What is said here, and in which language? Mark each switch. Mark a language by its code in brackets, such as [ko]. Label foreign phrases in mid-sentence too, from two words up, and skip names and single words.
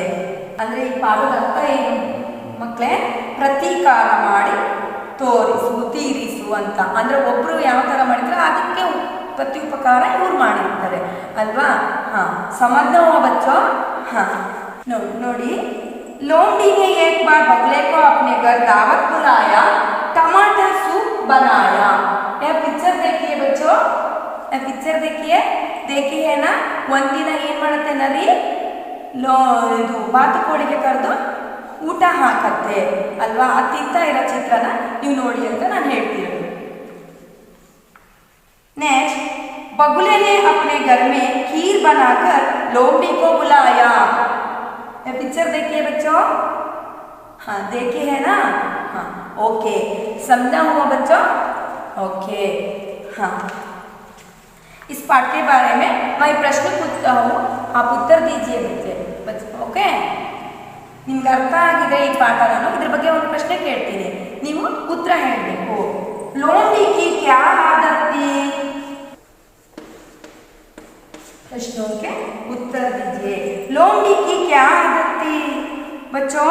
[kn] ಅಂದರೆ ಈ ಪಾಠದ ಅರ್ಥ ಏನು ಮಕ್ಕಳೇ? ಪ್ರತೀಕಾರ ಮಾಡಿ ತೋರಿಸು, ತೀರಿಸು ಅಂತ. ಅಂದರೆ ಒಬ್ಬರು ಯಾವ ಥರ ಮಾಡಿದ್ರೆ ಅದಕ್ಕೆ ಪ್ರತಿ ಉಪಕಾರ ಇವ್ರು ಮಾಡಿರ್ತಾರೆ ಅಲ್ವಾ. ಹಾಂ, [hi] समझना हुआ बच्चों? हाँ, ನೋಡಿ, लोमड़ी ने एक बार बगले को अपने घर दावत बुलाया, टमाटर सूप बनाया. यह पिक्चर देखिए बच्चों, पिक्चर देखिए है ना. [kn] ಒಂದಿನ ಏನು ಮಾಡುತ್ತೆ ನರಿ, ಇದು ಬಾತುಕೋಳಿಗೆ ಕರೆದು ಊಟ ಹಾಕತ್ತೆ ಅಲ್ವಾ. ಅದು ತಿಂತಾ ಇರೋ ಚಿತ್ರನ ನೀವು ನೋಡಿ ಅಂತ ನಾನು ಹೇಳ್ತೀನಿ. [hi] नेक्स्ट, बगुले ने अपने घर में खीर बनाकर लोमड़ी को बुलाया. ये पिक्चर देखिए बच्चों. हाँ, देखे है ना. हाँ, ओके, समझा हुआ बच्चों? ओके. हाँ, इस पाठ के बारे में मैं प्रश्न पूछता हूँ, आप उत्तर दीजिए बच्चे. ओके, [kn] ನಿಮ್ಗೆ ಅರ್ಥ ಆಗಿದೆ ಈ ಪಾಠ. ನಾನು ಇದ್ರ ಬಗ್ಗೆ ಒಂದು ಪ್ರಶ್ನೆ ಕೇಳ್ತೀನಿ, ನೀವು ಉತ್ತರ ಹೇಳಬೇಕು. [hi] लोमड़ी की क्या आदत थी? प्रश्नों के उत्तर दीजिए. लोमड़ी की क्या आदत थी बच्चों?